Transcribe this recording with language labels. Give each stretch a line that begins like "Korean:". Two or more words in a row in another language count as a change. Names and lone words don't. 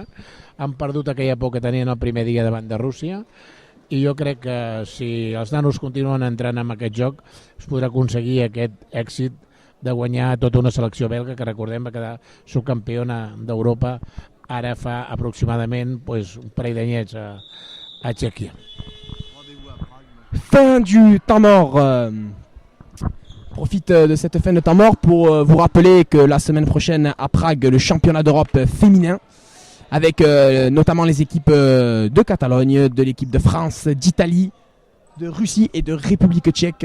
Catalan: Han perdut aquella por que tenien el primer dia davant de Rússia, i jo crec que si els nanos continuen entrant en aquest joc es podrà aconseguir aquest èxit de guanyar tota una selecció belga que recordem va quedar subcampiona d'Europa ara fa aproximadament un parell d'anyets a Txèquia.
French: Fin du temps mort. Profite de cette fin de temps mort pour vous rappeler que la semaine prochaine à Prague, le championnat d'Europe féminin, avec notamment les équipes de Catalogne, de l'équipe de France, d'Italie, de Russie et de République tchèque.